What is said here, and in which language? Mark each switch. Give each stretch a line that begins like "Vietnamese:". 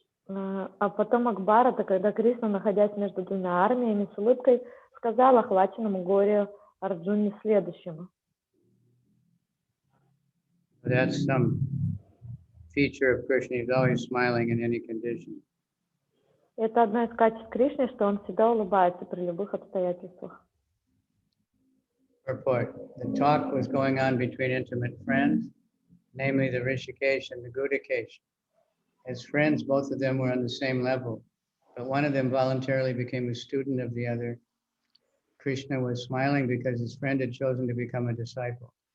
Russian: А потомок Бхарата, когда Кришна, находясь между двумя армиями, с улыбкой сказал охваченному горю Арджуне следующему.
English: That's some feature of Krishna. He's always smiling in any condition.
Russian: Это одно из качеств Кришны, что он всегда улыбается при любых обстоятельствах.
English: Purport. The talk was going on between intimate friends, namely the Rishikesh and the Gudikesh. As friends, both of them were on the same level, but one of them voluntarily became a student of the other. Krishna was smiling because his friend had chosen to become a disciple.